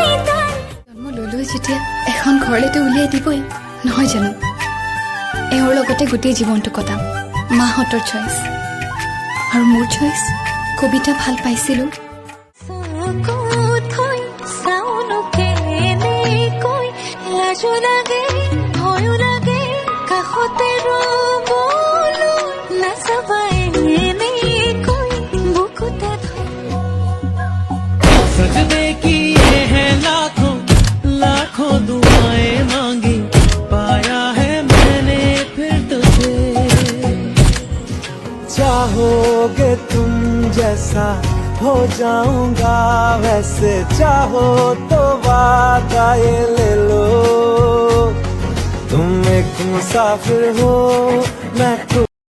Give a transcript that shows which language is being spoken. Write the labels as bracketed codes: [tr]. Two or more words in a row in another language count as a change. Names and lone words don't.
[as] জন্ম ললৈ যেতিয়া এখন ঘৰলৈতো উলিয়াই দিবই নহয় জানো এওঁৰ লগতে গোটেই জীৱনটো কটাম মাহঁতৰ চইচ আৰু মোৰ চইচ কবিতা ভাল পাইছিলো থৈ চাউনো কেনেকৈ লাজো লাগে ভয়ো লাগে কাষতে ৰ'বলৈ নাচাবাই এনেকৈ বুকুতে [hi] सजने की ये है लाखों लाखों दुआएं मांगी पाया है मैंने फिर तुझे चाहोगे तुम जैसा हो जाऊंगा वैसे चाहो तो वादा ये ले लो तुम एक मुसाफिर हो मैं